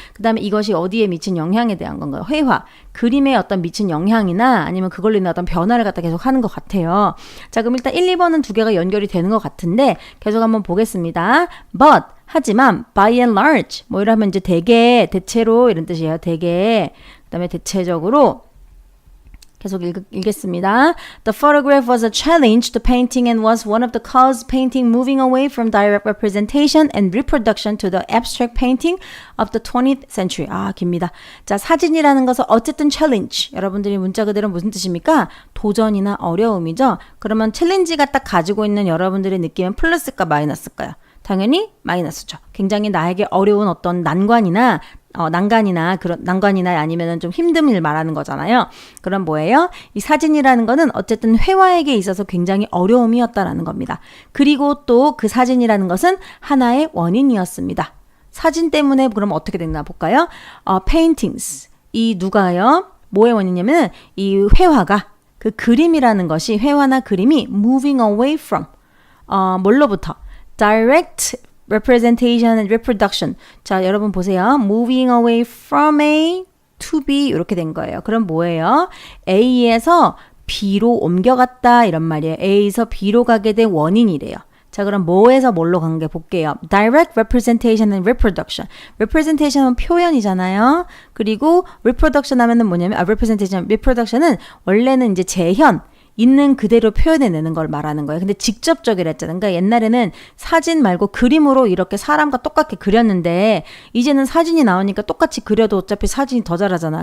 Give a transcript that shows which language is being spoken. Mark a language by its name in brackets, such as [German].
[Korean] 그 다음에 이것이 어디에 미친 영향에 대한 건가요? 회화. 그림에 어떤 미친 영향이나 아니면 그걸로 인한 어떤 변화를 갖다 계속 하는 것 같아요. 자, 그럼 일단 1, 2번은 두 개가 연결이 되는 것 같은데 계속 한번 보겠습니다. [English] But [Korean] 하지만 [English] by and large [Korean] 뭐 이러면 이제 대개 대체로 이런 뜻이에요. 대개 그다음에 대체적으로 계속 읽겠습니다. [English] The photograph was a challenge to painting and was one of the cause painting moving away from direct representation and reproduction to the abstract painting of the 20th century. [Korean] 깁니다. 자, 사진이라는 것은 어쨌든 challenge. 여러분들이 문자 그대로 무슨 뜻입니까? 도전이나 어려움이죠. 그러면 챌린지가 딱 가지고 있는 여러분들의 느낌은 플러스일까 마이너스일까요? 당연히 마이너스죠. 굉장히 나에게 어려운 어떤 난관이나 그런 난관이나 아니면은 좀 힘든 일 말하는 거잖아요. 그럼 뭐예요? 이 사진이라는 거는 어쨌든 회화에게 있어서 굉장히 어려움이었다라는 겁니다. 그리고 또 그 사진이라는 것은 하나의 원인이었습니다. 사진 때문에 그럼 어떻게 됐나 볼까요? paintings. 이 누가요? 뭐의 원인이냐면 이 회화가 그 그림이라는 것이 회화나 그림이 [English] moving away from [Korean] 뭘로부터 [English] direct representation and reproduction. [Korean] 자, 여러분 보세요. [English] moving away from A to B [Korean] 이렇게 된 거예요. 그럼 뭐예요? A에서 B로 옮겨갔다 이런 말이에요. A에서 B로 가게 된 원인이래요. 자, 그럼 뭐에서 뭘로 간 게 볼게요. [English] direct representation and reproduction. [Korean] representation은 표현이잖아요. 그리고 reproduction 하면은 뭐냐면 reproduction은 원래는 이제 재현 있는 그대로 표현해내는 걸 말하는 거예요. 근데 직접적이라 했잖아요. 그러니까 옛날에는 사진 말고 그림으로 이렇게 사람과 똑같게 그렸는데 이제는 사진이 나오니까 똑같이 그려도 어차피 사진이 더 잘하잖아.